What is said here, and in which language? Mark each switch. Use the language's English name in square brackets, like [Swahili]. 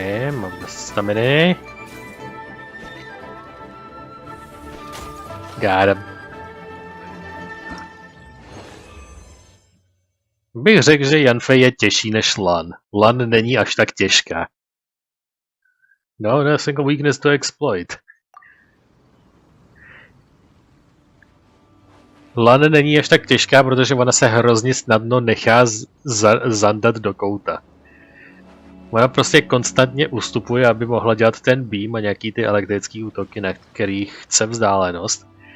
[Czech] Mám dost staminy. [English] Got him. [Czech] Bych řekl, že Yanfei je těžší než Lan. Lan není až tak těžká. [English] No, no single weakness to exploit. [Czech] Lan není až tak těžká, protože ona se hrozně snadno nechá zandat do kouta. Ona prostě konstantně ustupuje, aby mohla dělat ten beam a nějaký ty elektrické útoky, na kterých chce vzdálenost.